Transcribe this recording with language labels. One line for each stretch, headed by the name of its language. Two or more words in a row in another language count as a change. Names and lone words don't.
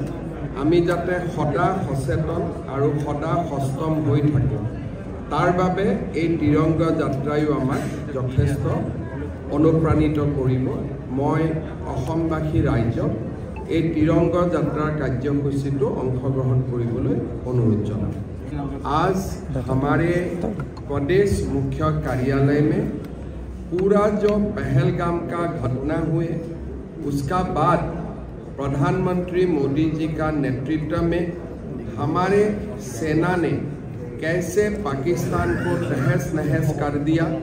Assamese: আমি যাতে সদা সচেতন আৰু সদা সষ্টম হৈ থাকোঁ, তাৰ বাবে এই তিৰংগা যাত্ৰায়ো আমাক যথেষ্ট অনুপ্ৰাণিত কৰিব। মই অসমবাসী ৰাইজক এই তিৰংগা যাত্ৰাৰ কাৰ্যসূচীটো অংশগ্ৰহণ কৰিবলৈ অনুৰোধ জনাম।
Hindi: आज हमारे प्रदेश मुख्य कार्यालय में पूरा जो पहलगाम का घटना हुए उसका बाद प्रधानमंत्री मोदी जी का नेतृत्व में हमारे सेना ने कैसे पाकिस्तान को तहस नहस कर दिया,